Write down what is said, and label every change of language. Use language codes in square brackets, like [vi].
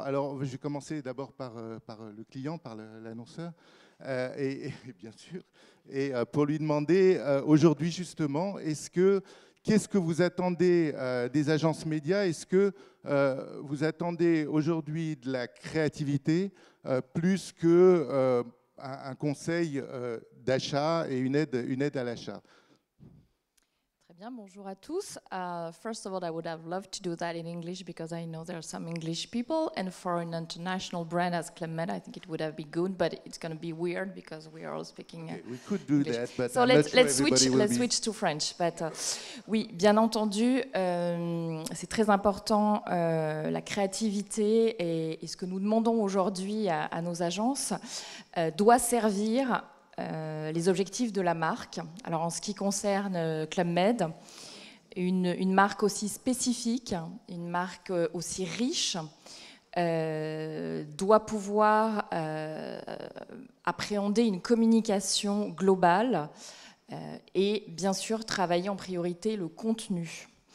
[fr] Alors, je vais commencer d'abord par le client, par l'annonceur, et bien sûr, et pour lui demander, aujourd'hui justement, qu'est-ce que vous attendez des agences médias? Est-ce que vous attendez aujourd'hui de la créativité plus que un conseil d'achat et une aide à l'achat? Bien, bonjour à tous. [en] First of all, I would have loved to do that in English because I know there are some English people, and for an international brand as Club Med, I think it would have been good, but it's going to be weird because we are all speaking okay, we could do English. That, but so let's switch to French. [fr] But oui, bien entendu, c'est très important la créativité et ce que nous demandons aujourd'hui à nos agences doit servir les objectifs de la marque. Alors en ce qui concerne Club Med, une marque aussi spécifique, une marque aussi riche, doit pouvoir appréhender une communication globale et bien sûr travailler en priorité le contenu.